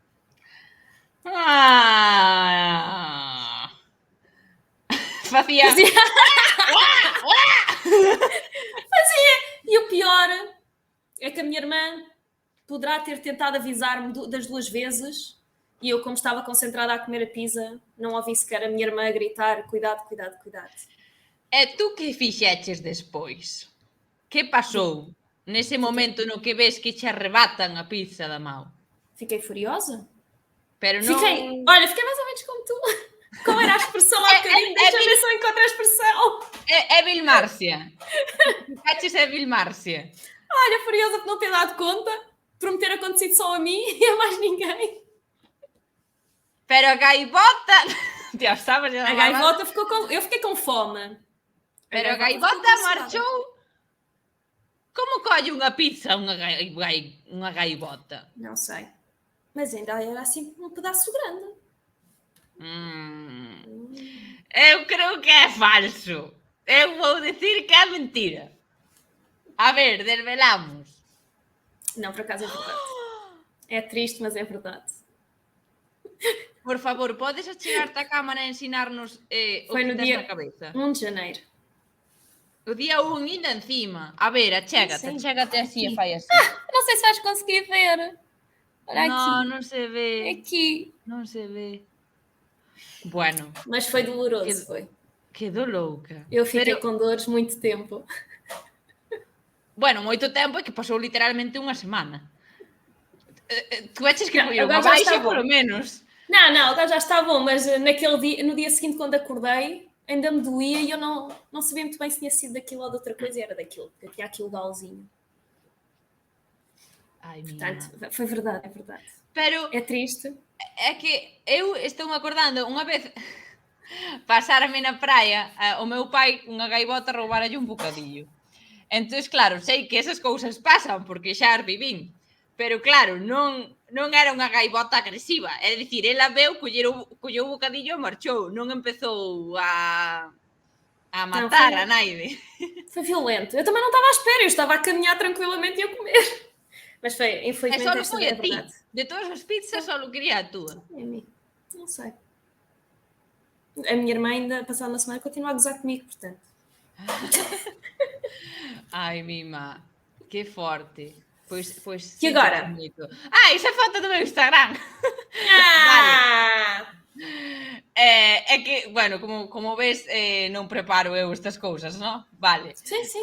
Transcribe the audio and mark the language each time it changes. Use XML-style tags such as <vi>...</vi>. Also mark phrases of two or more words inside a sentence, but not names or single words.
<pt>Fazia. E o pior é que a minha irmã poderá ter tentado avisar-me das 2 vezes e eu, como estava concentrada a comer a pizza, não ouvi sequer a minha irmã a gritar: cuidado.</pt> <gl>E tú que fixeches despois? Que pasou nese momento no que ves que che arrebatan a pizza da mão?</gl> <pt>Fiquei furiosa.</pt> <gl>Pero non...</gl> <pt>Fiquei mais ou menos como tu. Como era a expressão há bocadinho? Deixa-me ver se eu encontro a expressão.</pt> <gl>É Vilmárcia. Ficaches é Vilmárcia.</gl> <pt>Olha, furiosa por não ter dado conta, por me ter acontecido só a mim e a mais ninguém.</pt> <gl>Pero a gaivota...</gl> <pt>A gaivota ficou com... Eu fiquei com fome.</pt> <gl>Pero a gaivota marchou... Como colle unha pizza unha gaivota?</gl> <pt>Não sei. Mas ainda era assim um pedaço grande.</pt> <gl>Eu creo que é falso. Eu vou dicir que é mentira. A ver, desvelamos.</gl> <pt>Não, por acaso é verdade. É triste, mas é verdade.</pt> <gl>Por favor, podes achegar-te a cámara e ensinar-nos o que tens na cabeza?</gl> <pt>Foi no dia 1 de janeiro. O dia 1 ainda encima.</pt> <gl>A ver, achégate así e fai así.</gl> <pt>Não sei se vais conseguir ver. Olha aqui. Não se vê. Aqui. Não se vê. Bueno. Mas foi doloroso, foi.</pt> <gl>Quedou louca.</gl> <pt>Eu fiquei com dores muito tempo.</pt> <gl>Bueno, moito tempo é que pasou literalmente unha semana.</gl> <pt>Tu aches que foi</pt> <gl>unha baixa, polo menos?</gl> <pt>Não, agora já está bom, mas no dia seguinte, quando acordei, ainda me doía e eu não sabia muito bem se tinha sido daquilo ou de outra coisa, e era daquilo, porque tinha aqui o galzinho. Ai, Portanto, minha. foi verdade, é verdade.</pt> <gl>Pero</gl> <pt>É triste.</pt> <gl>é que eu estou me acordando unha vez pasárame na praia, o meu pai unha gaivota roubaralle un bocadillo. Entón, claro, sei que esas cousas pasan porque xa as vivín. Pero claro, non era unha gaivota agresiva. É dicir, ela veu, colleu o bocadillo e marchou. Non empezou a</gl> <pt>Não,</pt> <gl>matar a naide.</gl> <pt>foi violento. Eu também não estava à espera, eu estava a caminhar tranquilamente e a comer. Mas foi, E infelizmente, só esta foi é a ti. verdade. De todas as pizzas, só queria a tua. É a mim. Não sei. A minha irmã ainda, passada uma semana, continua a gozar comigo, portanto. Ai, Mima, que forte. Pois E sinto agora?</pt> <gl>moito. Iso é foto do meu Instagram. Vale. Ah! É que, bueno, como ves, non preparo eu estas cousas, non? Vale.</gl> <pt>Sim, sim,</pt>